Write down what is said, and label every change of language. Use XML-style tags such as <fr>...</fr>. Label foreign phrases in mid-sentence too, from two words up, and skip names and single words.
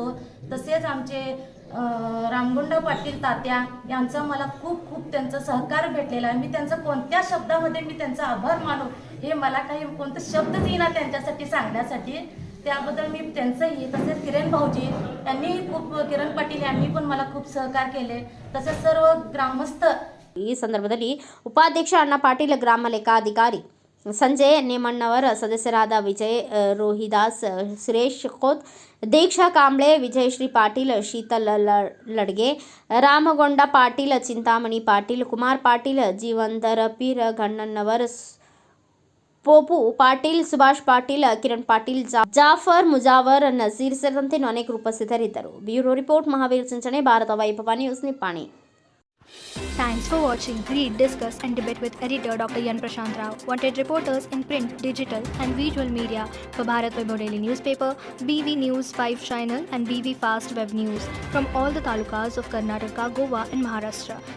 <mr>तसेच आमचे रामगुंड पाटील तात्या यांचा मला खूप त्यांचं सहकार्य भेटलेलं आहे. मी त्यांचं कोणत्या शब्दामध्ये मी त्यांचा आभार मानू हे मला काही कोणते शब्दच येईना त्यांच्यासाठी सांगण्यासाठी. त्याबद्दल मी त्यांचंही. तसेच किरण भाऊजी यांनी किरण पाटील यांनी पण मला खूप सहकार्य केले. तसेच सर्व ग्रामस्थ.</mr> <kn>ಈ ಸಂದರ್ಭದಲ್ಲಿ ಉಪಾಧ್ಯಕ್ಷ ಅಣ್ಣ ಪಾಟೀಲ್, ಗ್ರಾಮ ಲೆಕ್ಕಾಧಿಕಾರಿ ಸಂಜಯ್ ನೇಮಣ್ಣವರ, ಸದಸ್ಯರಾದ ವಿಜಯ್ ರೋಹಿದಾಸ್, ಸುರೇಶ್ ಖೋತ್, ದೀಕ್ಷಾ ಕಾಂಬ್ಳೆ, ವಿಜಯಶ್ರೀ ಪಾಟೀಲ್, ಶೀತಲ್ ಲಡ್ಗೆ, ರಾಮಗೊಂಡ ಪಾಟೀಲ್, ಚಿಂತಾಮಣಿ ಪಾಟೀಲ್, ಕುಮಾರ್ ಪಾಟೀಲ್, ಜೀವಂದರ ಪೀರ್, ಗಣ್ಣಣ್ಣವರ್, ಪೋಪು ಪಾಟೀಲ್, ಸುಭಾಷ್ ಪಾಟೀಲ್, ಕಿರಣ್ ಪಾಟೀಲ್, ಜಾಫರ್ ಮುಜಾವರ್, ನಜೀರ್ ಸೇರಿದಂತೆ ಅನೇಕರು ಉಪಸ್ಥಿತರಿದ್ದರು.</kn> <en>Bureau Report,</en> <kn>ಮಹಾವೀರ್ ಚಿಂಚಣೆ, ಭಾರತ ವೈಭವ ನ್ಯೂಸ್, ನಿಪ್ಪಾಣಿ.</kn> <en>Thanks for watching. Read, discuss and debate with editor Dr. Yan Prashant Rao. Wanted reporters in print, digital and visual media for Bharat Vaibhav Daily Newspaper, BV News 5 Channel and BV Fast Web News from all the talukas of Karnataka, Goa and Maharashtra.</en>